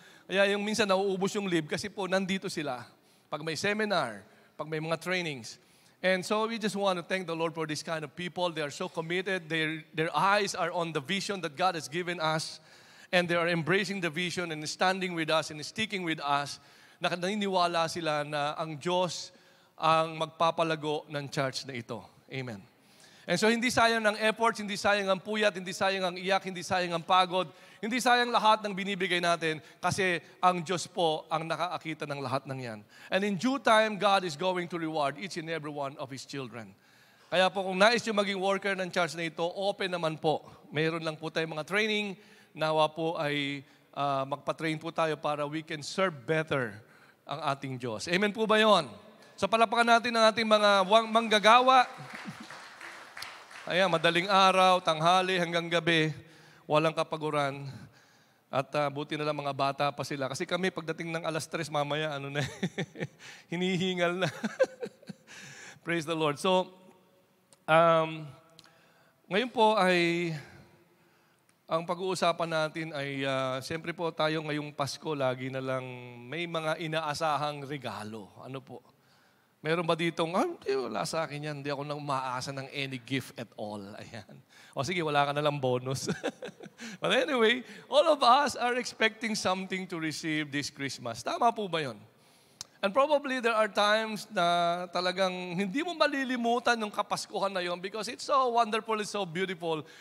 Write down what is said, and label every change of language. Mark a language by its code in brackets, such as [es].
[tl] Kaya yung minsan nauubos yung leave kasi po nandito sila. Pag may seminar, pag may mga trainings. [en] And so we just want to thank the Lord for this kind of people. They are so committed. Their eyes are on the vision that God has given us. And they are embracing the vision and standing with us and sticking with us. [tl] Naniniwala sila na ang Diyos ang magpapalago ng church na ito. Amen. [en] And so [tl] hindi sayang ang efforts, hindi sayang ang puyat, hindi sayang ang iyak, hindi sayang ang pagod, hindi sayang lahat ng binibigay natin kasi ang Diyos po ang nakaakita ng lahat ng yan. [en] And in due time, God is going to reward each and every one of His children. [tl] Kaya po kung nais nyo maging worker ng church na ito, open naman po. Mayroon lang po tayong mga training. Nawa po ay magpa-train po tayo para [en] we can serve better [tl] ang ating Diyos. Amen po ba yun? So palapakan natin ang ating mga manggagawa. Ayan, madaling araw, tanghali, hanggang gabi, walang kapaguran. At buti na lang mga bata pa sila. Kasi kami, pagdating ng 3:00, mamaya, hinihingal na. [en] Praise the Lord. [tl] So, ngayon po ay, ang pag-uusapan natin ay, siyempre po tayo ngayong Pasko, lagi na lang may mga inaasahang regalo. Ano po? Meron ba ditong, hindi, wala sa akin yan. Hindi ako nang umaasa ng [en] any gift at all. [tl] Ayan. O sige, wala ka na lang bonus. [en] But anyway, all of us are expecting something to receive this Christmas. [tl] Tama po ba yun? [en] And probably there are times [tl] na talagang hindi mo malilimutan yung Kapaskuhan na yun [en] because it's so wonderful, it's so beautiful.